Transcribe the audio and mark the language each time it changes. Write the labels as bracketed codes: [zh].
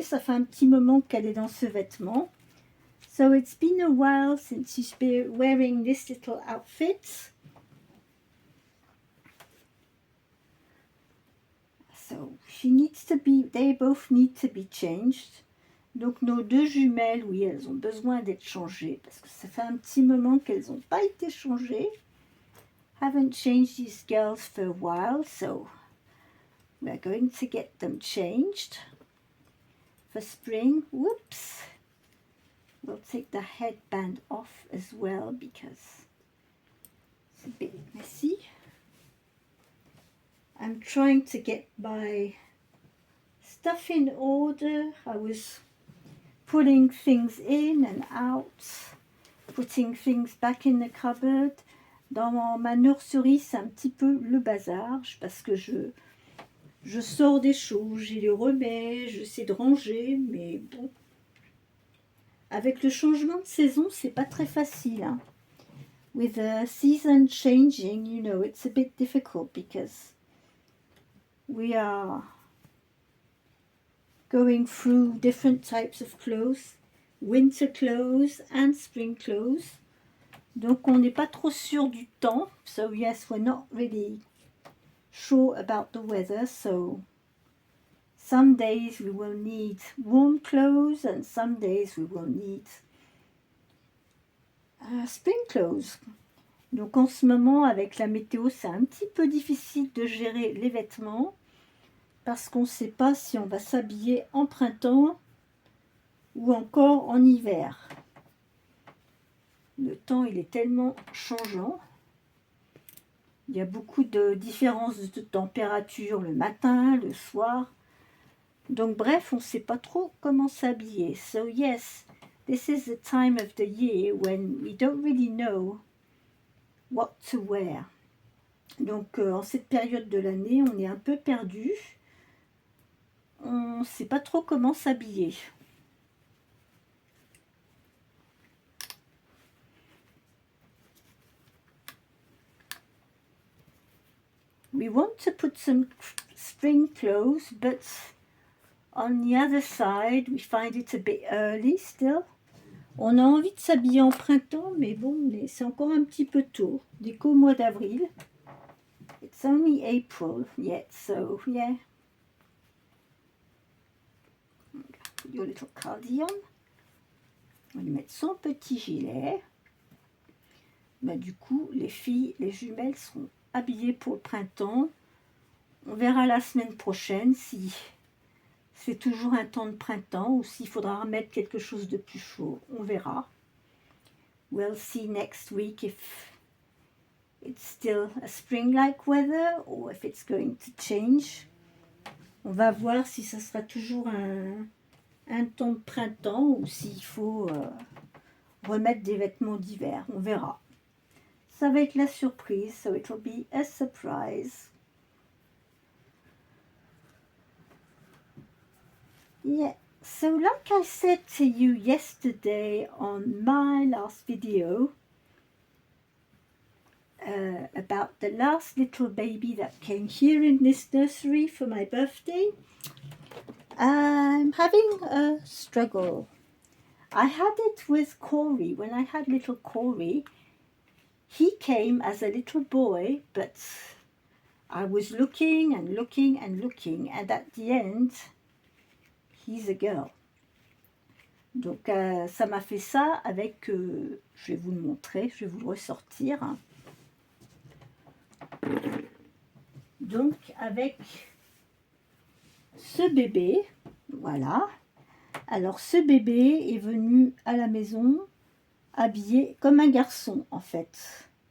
[fr] Ça fait un petit moment qu'elle est dans ce vêtement. [en] So it's been a while since she's been wearing this little outfit. So she needs to be, they both need to be changed. [fr] Donc nos deux jumelles, oui, elles ont besoin d'être changées parce que ça fait un petit moment qu'elles n'ont pas été changées. [en] Haven't changed these girls for a while, so we're going to get them changed for spring. Whoops. We'll take the headband off as well because it's a bit messy. I'm trying to get my stuff in order. I was putting things in and out, putting things back in the cupboard. [fr] Dans ma nurserie, c'est un petit peu le bazar parce que je sors des choses, je les remets, j'essaie de ranger, mais bon. Avec le changement de saison, c'est pas très facile. Hein. [en] With the season changing, you know, it's a bit difficult because we are going through different types of clothes, winter clothes and spring clothes. [fr] Donc on n'est pas trop sûr du temps. [en] So yes, we're not really sure about the weather. So some days we will need warm clothes and some days we will need spring clothes. [fr] Donc en ce moment avec la météo, c'est un petit peu difficile de gérer les vêtements parce qu'on ne sait pas si on va s'habiller en printemps ou encore en hiver. Le temps, il est tellement changeant. Il y a beaucoup de différences de température le matin, le soir. Donc bref, on ne sait pas trop comment s'habiller. [en] So yes, this is the time of the year when we don't really know what to wear. [fr] Donc en cette période de l'année, on est un peu perdu. On ne sait pas trop comment s'habiller. [en] We want to put some spring clothes, but on the other side, we find it a bit early still. [fr] On a envie de s'habiller en printemps, mais bon, c'est encore un petit peu tôt. Dès qu'au mois d'avril. [en] It's only April yet, so yeah. Put your little cardigan. [fr] On va lui mettre son petit gilet. Bah, du coup, les filles, les jumelles seront habillées pour le printemps. On verra la semaine prochaine si c'est toujours un temps de printemps ou s'il faudra remettre quelque chose de plus chaud. On verra. [en] We'll see next week if it's still a spring-like weather or if it's going to change. [fr] On va voir si ça sera toujours un temps de printemps ou s'il faut remettre des vêtements d'hiver. On verra. Ça va être la surprise, [en] so it will be a surprise. Yeah, so like I said to you yesterday on my last video about the last little baby that came here in this nursery for my birthday, I'm having a struggle. I had it with Corey. When I had little Corey, he came as a little boy, but I was looking and looking and looking, and at the end, he's a girl. [fr] Donc ça m'a fait ça avec, je vais vous le montrer, je vais vous le ressortir. Donc avec ce bébé, voilà. Alors ce bébé est venu à la maison habillé comme un garçon en fait.